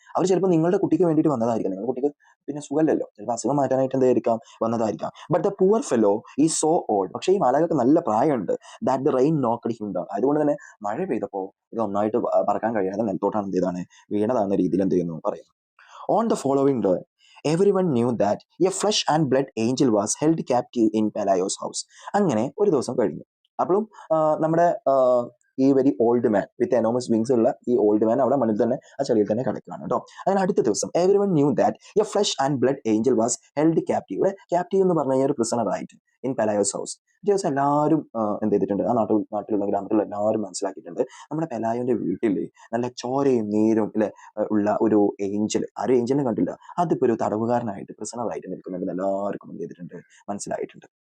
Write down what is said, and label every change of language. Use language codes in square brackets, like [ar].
[ml] അവർ ചിലപ്പോൾ നിങ്ങളുടെ കുട്ടിക്ക് വേണ്ടിയിട്ട് വന്നതായിരിക്കാം. നിങ്ങളുടെ കുട്ടിക്ക് പിന്നെ സുഖമല്ലല്ലോ, ചിലപ്പോൾ അസുഖം മാറ്റാനായിട്ട് എന്തായിരിക്കാം വന്നതായിരിക്കാം. [en] But the poor fellow ഈ so old. [ml] പക്ഷേ ഈ മാലാഖക്ക് നല്ല പ്രായമുണ്ട്. [en] That the rain knocked him down. [ml] അതുകൊണ്ട് തന്നെ മഴ പെയ്തപ്പോൾ ഇത് ഒന്നായിട്ട് പറക്കാൻ കഴിയാതെ നിലത്തോട്ടാണ് എന്ത് ചെയ്താണ്, വീണതാണെന്ന രീതിയിൽ എന്ത് ചെയ്യുന്നു പറയുന്നു. [en] On the following day everyone knew that a flesh and blood angel was held captive in Pelayo's house. [ml] അങ്ങനെ ഒരു ദിവസം കഴിഞ്ഞു. അപ്പോഴും നമ്മുടെ ഈ [en] very old man with enormous wings [ml] ഉള്ള ഈ ഓൾഡ് മാൻ അവിടെ മണ്ണിൽ തന്നെ ആ ചെളിയിൽ തന്നെ കിടക്കുകയാണ് കേട്ടോ. അങ്ങനെ അടുത്ത ദിവസം [en] Everyone knew that a flesh and blood angel was held captive. [ml] ഇവിടെ ക്യാപ്റ്റീവ് എന്ന് പറഞ്ഞു കഴിഞ്ഞാൽ ഒരു പ്രിസണർ ആയിട്ട് [en] In Pelayo's house. [ml] ദിവസം എല്ലാവരും എന്ത് ചെയ്തിട്ടുണ്ട്, ആ നാട്ടിലുള്ള ഗ്രാമത്തിലുള്ള എല്ലാവരും മനസ്സിലാക്കിയിട്ടുണ്ട്, നമ്മുടെ പെലായോന്റെ വീട്ടിൽ നല്ല ചോരയും നീരും അല്ലെ ഉള്ള ഒരു ഏഞ്ചൽ, ആ ഒരു ഏഞ്ചലിനെ കണ്ടില്ല, അതിപ്പോ ഒരു തടവുകാരനായിട്ട് പ്രിസണറായിട്ട് നിൽക്കുന്നുണ്ട് എല്ലാവർക്കും എന്ത് ചെയ്തിട്ടുണ്ട്, മനസ്സിലായിട്ടുണ്ട്.